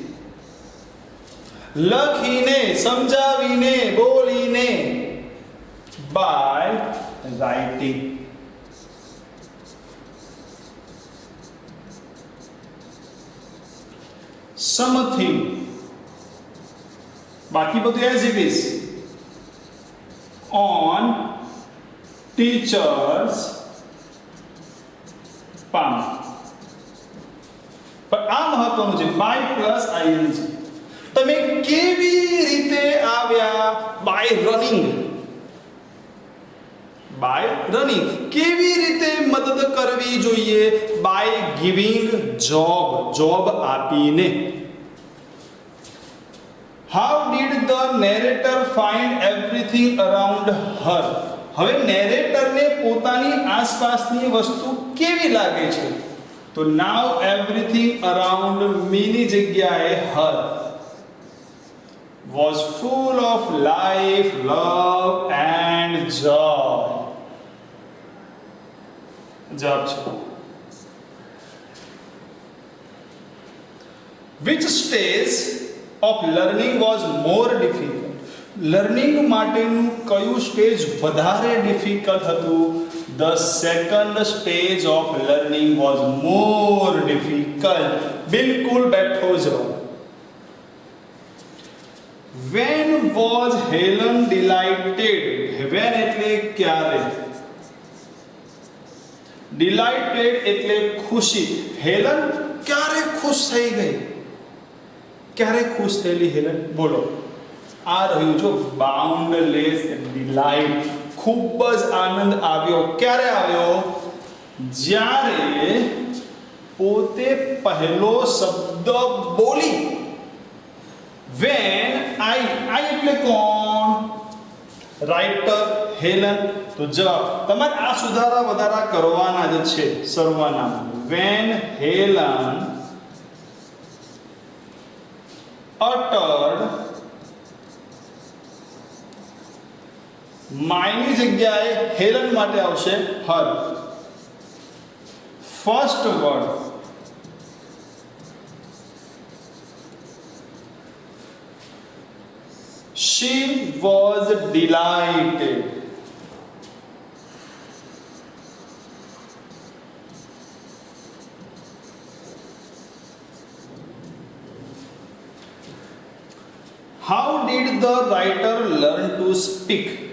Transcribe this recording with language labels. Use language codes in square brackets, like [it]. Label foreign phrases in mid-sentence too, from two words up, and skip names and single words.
[gu] લખીને, સમજાવીને, બોલીને, [en] by writing. [gu] સમથિંગ, બાકી બધું [en] as it is. on teachers palm. [gu] પણ આ મહત્વનું છે, [en] by plus ing. [gu] તમે કેવી રીતે આવ્યા? [en] by running. by running. [gu] કેવી રીતે મદદ કરવી જોઈએ? [en] by giving job, [gu] જોબ આપીને. [en] How did the narrator find everything around her? [gu] હવે નેરેટરને પોતાની આસપાસની વસ્તુ કેવી લાગે છે? [en] તો now everything around me [gu] ની જગ્યાએ [en] her was full of life, love and joy. [gu] જવાબ છે. [en] Which stage of learning was more difficult? [gu] લર્નિંગ માટેનું કયું સ્ટેજ વધારે ડિફિકલ્ટ હતું? [en] The second stage of learning was more difficult. [gu] બિલકુલ બેઠો જવાબ. [en] When was Helen delighted? [gu] When એટલે ક્યારે? Delighted એટલે ખુશી. હેલન ક્યારે ખુશ થઈ ગઈ? ક્યારે ખુશ થયેલી હેલન? બોલો. આ રહ્યું જો [en] boundless delight. [gu] ખૂબ જ આનંદ આવ્યો. ક્યારે આવ્યો? જ્યારે પોતે પહેલો શબ્દ બોલી. [en] when I [gu] એટલે કોણ? રાઇટર હેલન. તો જવાબ તમારે આ સુધારા વધારા કરવાના જ છે સર્વનામ. [en] when Helen uttered, [gu] માયની જગ્યાએ હેલન માટે આવશે હર. [en] first word she was delighted. How did the writer learn to speak?